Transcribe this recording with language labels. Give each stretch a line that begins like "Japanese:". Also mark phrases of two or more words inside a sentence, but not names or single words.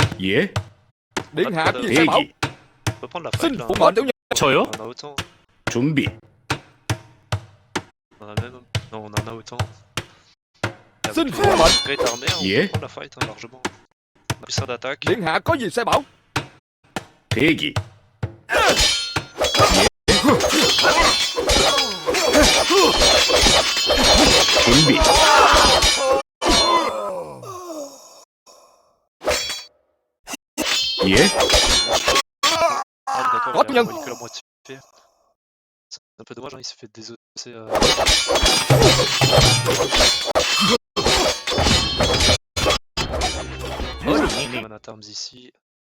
Korean: 예.
Vietnamese: Điện hạ có gì sai bảo.
Korean: 대기.
French: On peut prendre la fight
Vietnamese: Xin
French: là.
Vietnamese: phụng mệnh tiểu nhân.
Korean: 저요?
French: On a autant.
Korean: 준비.
French: On a même. Non, on en a autant. Avec
Vietnamese: Xin
French: une
Vietnamese: phụng mệnh.
French: great armée, on Yeah. peut prendre la fight hein, largement. On a puissance d'attaque.
Vietnamese: Điện hạ có gì sai bảo.
Korean: 대기. 준비. 예.
French: Ah, d'accord, Hop, il a
Vietnamese: nhân.
French: envoyé que la moitié. C'est un peu dommage, hein, il s'est fait désosser.
English: Man at arms
French: ici.